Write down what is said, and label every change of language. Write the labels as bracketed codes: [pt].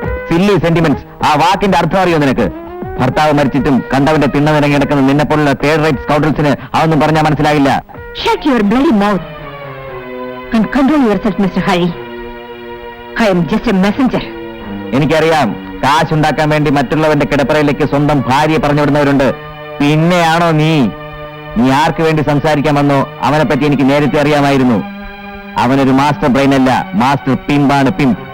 [ml] Silly sentiments, ആ വാക്കിന്റെ അർത്ഥം അറിയോ നിനക്ക്? ഭർത്താവ് മരിച്ചിട്ടും കണ്ടവന്റെ തിണ്ണനിറങ്ങി കിടക്കുന്ന നിന്നെ പോലുള്ള തേർഡ് റേറ്റ് സ്കൗണ്ടൽസിന് അതൊന്നും പറഞ്ഞാൽ മനസ്സിലാകില്ല. [en] Shut your bloody mouth and control yourself, Mr. Hari. I am just a messenger. [ml] എനിക്കറിയാം, കാശുണ്ടാക്കാൻ വേണ്ടി മറ്റുള്ളവന്റെ കിടപ്പറയിലേക്ക് സ്വന്തം ഭാര്യയെ പറഞ്ഞുവിടുന്നവരുണ്ട്. പിന്നെയാണോ നീ ആർക്ക് വേണ്ടി സംസാരിക്കാൻ വന്നോ അവനെ പറ്റി എനിക്ക് നേരത്തെ അറിയാമായിരുന്നു. അവനൊരു മാസ്റ്റർ ബ്രെയിൻ അല്ല, മാസ്റ്റർ പിമ്പാണ്. പിം.